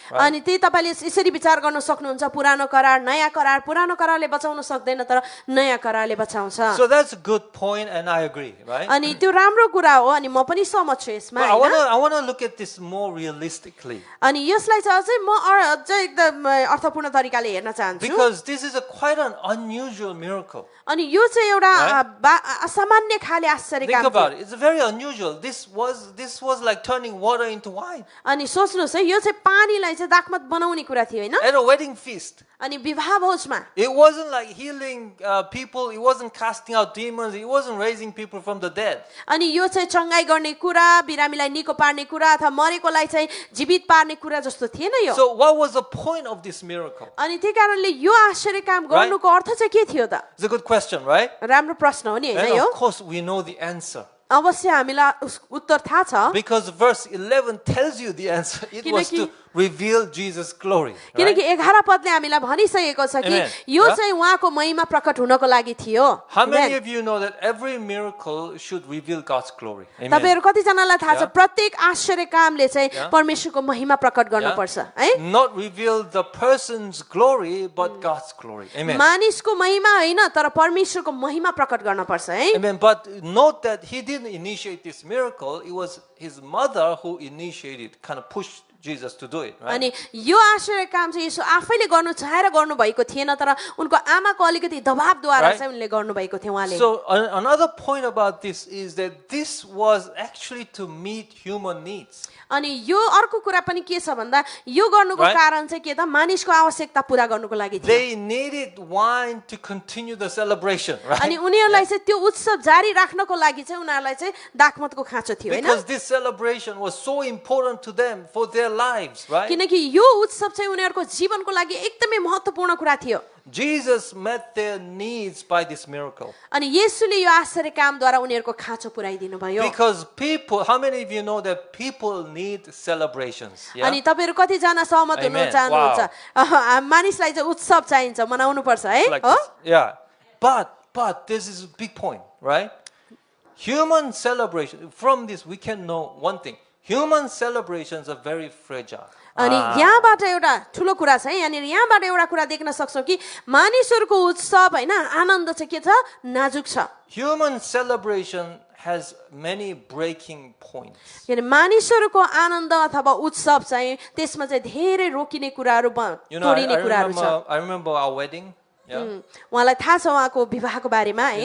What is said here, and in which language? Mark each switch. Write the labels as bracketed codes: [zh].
[en] Right? [ne] अनि त्यही तपाईले यसरी विचार गर्न सक्नुहुन्छ पुरानो करार नयाँ करार पुरानो करारले बचाउन सक्दैन तर नयाँ करारले बचाउँछ [en] So that's a good point and I agree, right? [ne] अनि त्यो राम्रो कुरा हो अनि म पनि सहमत छु यसमा [en] But [ne] हैन [en] I want to look at this more realistically. [ne] अनि यसलाई चाहिँ अझै म अझै एकदम अर्थपूर्ण तरिकाले हेर्न चाहन्छु [en] Because this is quite an unusual miracle. [ne] अनि यो चाहिँ एउटा असामान्य खाले आश्चर्य [en] Think [ne] काम [en] about it. It's very unusual. This was like turning water into wine [ne] अनि सोच्नुस् है यो चाहिँ पानीलाई चाहिँ दाखमत बनाउने कुरा थियो हैन [en] at a wedding feast. [ne] अनि विवाह भोजमा [en] It wasn't like healing people. It wasn't casting out demons. It wasn't raising people from the dead. [ne] अनि यो चाहिँ चंगाई गर्ने कुरा बिरामीलाई निको पार्ने कुरा अथवा मरेकोलाई चाहिँ जीवित पार्ने कुरा जस्तो थिएन यो [en] So what was the point of this miracle? [ne] अनि त्यही कारणले यो आश्चर्य काम गर्नुको अर्थ चाहिँ के थियो त [en] It's a good question, right? [ne] राम्रो प्रश्न हो नि हैन [en] And [ne] यो [en] of course we know the answer. [ne] अवश्य हामीलाई उत्तर थाहा छ [en] Because verse 11 tells you the answer. It was to reveal Jesus' glory. Right? [ne] किनकि 11 पदले हामीलाई भनिसकेको छ कि [en] Amen. [ne] यो [en] Yeah. [ne] चाहिँ उहाँको महिमा प्रकट हुनको लागि थियो [en] How many Amen. of you know that every miracle should reveal God's glory? Amen. [ne] तपाईहरु कतिजनालाई थाहा छ [en] Yeah. [ne] प्रत्येक आश्चर्य कामले चाहिँ [en] Yeah. [ne] परमेश्वरको महिमा प्रकट गर्नुपर्छ है [en] Not reveal the person's glory, but God's glory. Amen. [ne] मानिसको महिमा हैन तर परमेश्वरको महिमा प्रकट गर्नुपर्छ है [en] Amen. But note that he didn't initiate this miracle. It was his mother who initiated, kind of pushed Jesus to do it. Right? [ne] अनि यो आश्चर्य काम चाहिँ यसो आफैले गर्नु चाहेर गर्नु भएको थिएन तर उनको आमाको अलिकति दबाबद्वारा [en] Right. [ne] चाहिँ उनले गर्नु भएको थियो उहाँले [en] So another point about this is that this was actually to meet human needs. [ne] अनि यो अर्को कुरा पनि के छ भन्दा यो गर्नुको [en] Right. [ne] कारण चाहिँ के त मानिसको आवश्यकता पूरा गर्नुको लागि थियो [en] They needed wine to continue the celebration, [ne] अनि [en] right? [ne] उनीहरूलाई चाहिँ त्यो उत्सव जारी राख्नको लागि चाहिँ उनीहरूलाई चाहिँ दाखमतको खाँचो थियो हैन [en] Because this celebration was so important to them for their lives, right? [ne] किनकि यो उत्सव चाहिँ उनीहरूको जीवनको लागि एकदमै महत्त्वपूर्ण कुरा थियो [en] Jesus met their needs by this miracle. [ne] अनि येशूले यो आश्चर्य कामद्वारा उनीहरूको खाँचो पुर्याइदिनु भयो [en] Because people, how many of you know that people need celebrations? Yeah? [ne] अनि तपाईहरु कतिजना सहमत हुनु [en] Amen. [ne] चाहनुहुन्छ मानिसलाई चाहिँ उत्सव चाहिन्छ मनाउनु पर्छ है [en] Like [ne] हो [en] this. Yeah. But this is a big point, right? Human celebration, from this we can know one thing. Human celebrations are very fragile. [ne] अनि यहाँबाट एउटा ठुलो कुरा छ है यहाँनिर यहाँबाट एउटा कुरा देख्न सक्छौं कि मानिसहरुको उत्सव हैन आनन्द चाहिँ के छ नाजुक छ [en] Human celebration has many breaking points. [ne] यानी मानिसहरुको आनन्द अथवा उत्सव चाहिँ त्यसमा चाहिँ धेरै रोकिने कुराहरु [en] You know, [ne] तोडिने कुराहरु छ [en] I remember our wedding. Yeah. [ne] उहाँलाई थाहा छ उहाँको विवाहको बारेमा है